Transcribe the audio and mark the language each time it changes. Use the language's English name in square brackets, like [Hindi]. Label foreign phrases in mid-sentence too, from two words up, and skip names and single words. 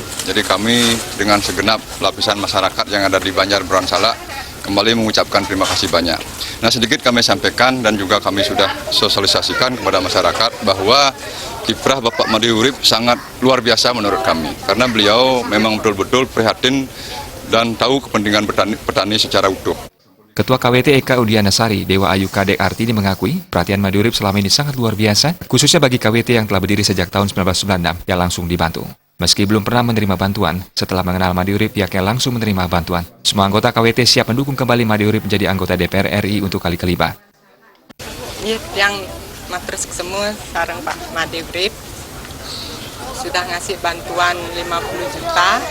[Indonesian] Jadi kami dengan segenap lapisan masyarakat yang ada di Banjar Berawan Salak kembali mengucapkan terima kasih banyak. Nah, sedikit kami sampaikan dan juga kami sudah sosialisasikan kepada masyarakat bahwa kiprah Bapak Made Urip sangat luar biasa menurut kami. Karena beliau memang betul-betul prihatin dan tahu kepentingan petani secara utuh. Ketua KWT Eka Udianasari, Dewa Ayu Kadek Artini mengakui perhatian Made Urip selama ini sangat luar biasa, khususnya bagi KWT yang telah berdiri sejak tahun 1996 yang langsung dibantu. Meski belum pernah menerima bantuan, setelah mengenal Made Urip, pihaknya langsung menerima bantuan. Semua anggota KWT siap mendukung kembali Made Urip menjadi anggota DPR RI untuk kali kelima. Yang matrus semua sekarang Pak Made Urip sudah ngasih bantuan 50 juta.